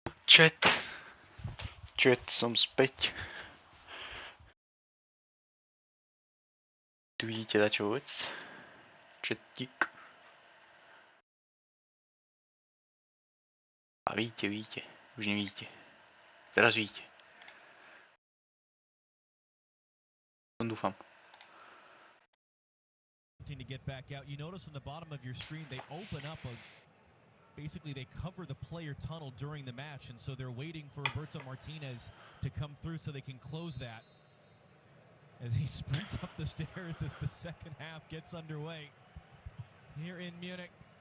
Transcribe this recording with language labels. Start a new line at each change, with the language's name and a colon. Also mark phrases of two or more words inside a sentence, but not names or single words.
Slovak: Chat, som späť. Tu vidíte dačo vec? Chatík. A vidíte. Už nevidíte. Teraz vidíte. Dúfam.
English: To get back out. You notice on the bottom of your screen they open up basically they cover the player tunnel during the match, and so they're waiting for Roberto Martinez to come through so they can close that. As he sprints up the stairs as the second half gets underway here in Munich.